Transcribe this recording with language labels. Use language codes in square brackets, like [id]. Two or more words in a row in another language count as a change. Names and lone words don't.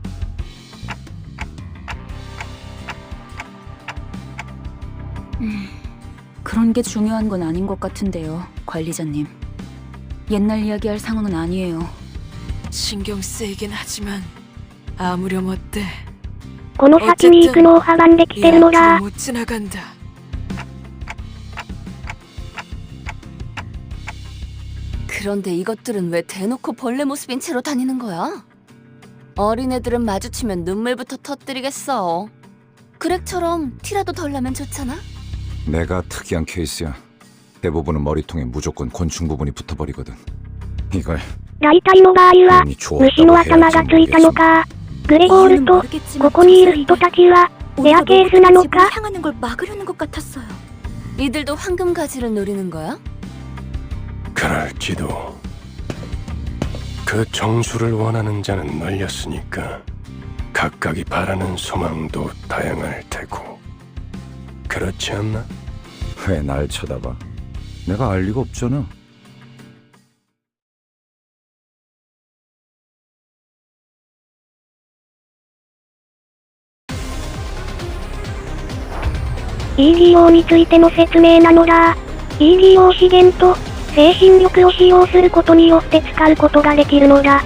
[ko] 그런 게 중요한 건 아닌 것 같은데요, 관리자님. 옛날 이야기할 상황은 아니에요. 신경 쓰이긴 하지만 아무렴 어때? [ja] この先に行くのを阻んできてるのだ。 [ko] 못 지나간다. 그런데 이것들은 왜 대놓고 벌레 모습인 채로 다니는 거야? 어린애들은 마주치면 눈물부터 터뜨리겠어. 그렉처럼 티라도 덜 나면 좋잖아? 내가 특이한 케이스야. 대부분은 머리통에 무조건 곤충 부분이 붙어버리거든. 이걸 [ja] 大体の場合は、 [ko] 괜히 좋았다고 [ja] 虫の頭がついたのか。グレゴールと、ここにいる人たちは、レアケースなのか。 [ko] 향하는 걸 막으려는 것 같았어요. 이들도 황금 가지를 노리는 거야? 그럴지도. 그 정수를 원하는 자는 널렸으니까 각각이 바라는 소망도 다양할 테고. 그렇지 않나? 왜 날 쳐다봐? 내가 알 리가 없잖아. [ja] EDO についての説明なのだ。EDO 資源と、精神力を使用することによって使うことができるのだ。